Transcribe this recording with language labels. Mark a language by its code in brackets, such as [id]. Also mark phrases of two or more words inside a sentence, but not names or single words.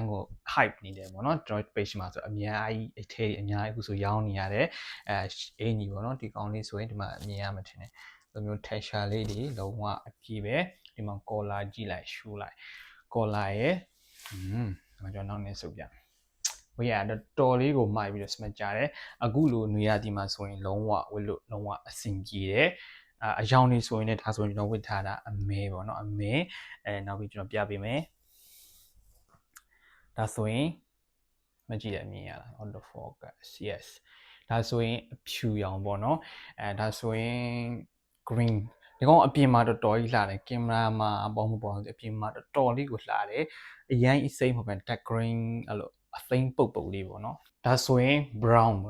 [my] ကို hype နေတယ်ပေါ့နော်ကျွန်တော် page မှာဆိုအများကြီးအထည်အများကြီးအခုဆိုရောင်းနေရတယ်အင်ကြီးပေါ့နော်ဒီကောင်လေးဆိုရင်ဒီမှာမြင်ရမှာထင်တယ်လိုမျိုး texture လေးတွေလုံးဝအပြည့်ပဲဒီမှာ collar ကြည့်လိုက်ရှူလိုက် collar ရဲ့ဒီမှာကျွန်တော်နောက်နေစုပ်ပြဝေးရတော်လေးကိုမိုက်ပြီးတော့ smart ကြတယ်အခုလိုနေရာဒီမှာဆိုရင်လုံးဝဝတ်လို့လုံးဝအဆင်ပြေတယ်အယောင်နေဆိုရင်လည်းဒါဆိုရင်ကျွန်တော်ဝတ်ထားတာအမဲပေါ့နော်အမဲနောက်ပြီးကျွန်တော်ပြပေးမယ် ဒါဆိုရင်မကြည့်ရမြင်ရလား [en] auto focus yes [my] ဒါဆိုရင်အဖြူရောင်ပေါ့နော်ဒါဆိုရင် green ဒီကောင်အပြင်မှာတော်တော်ကြီးလှတယ်ကင်မရာမှာပေါ့မပေါ့အ ပြင်မှာတော်တော်လေးကိုလှတယ်အရင်အစိမ်းမပဲ [en] dark green [my] အဲ့လိုအသိမ်းပုတ်ပုတ်လေးပေါ့နော်ဒါဆိုရင် brown ပေါ့